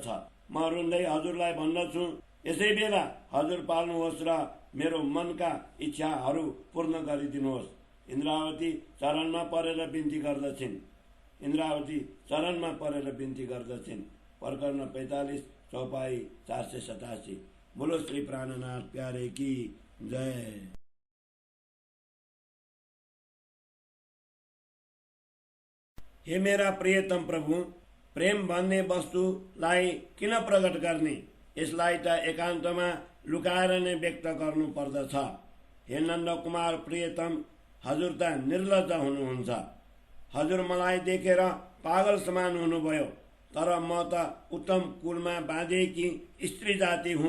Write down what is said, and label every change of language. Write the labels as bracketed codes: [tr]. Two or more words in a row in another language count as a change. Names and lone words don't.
[ne] म रुँदै हजुरलाई भन्दछु, यसै बेला हजुर पाल्नुहोस् र मेरो मनका इच्छाहरू पूर्ण गरिदिनुहोस्। इन्द्रावती चरणमा परेर बिन्ती गर्दछिन्। प्रकरण 45 चौपाई 487। [hi] बोलो श्री प्राणनाथ प्यारे की जय। [ne] हे मेरा प्रियतम प्रभु, प्रेम भन्ने वस्तुलाई किन प्रकट गर्ने? यसलाई त एकान्तमा लुकाएर नै व्यक्त गर्नु पर्दछ। हे नन्द कुमार प्रियतम, हजुर त निर्लज्ज हुनुहुन्छ। हजुर मलाई देखेर पागल समान हुनुभयो। तर म त उत्तम कुलमा बाँधेकी स्त्री जाति हुँ।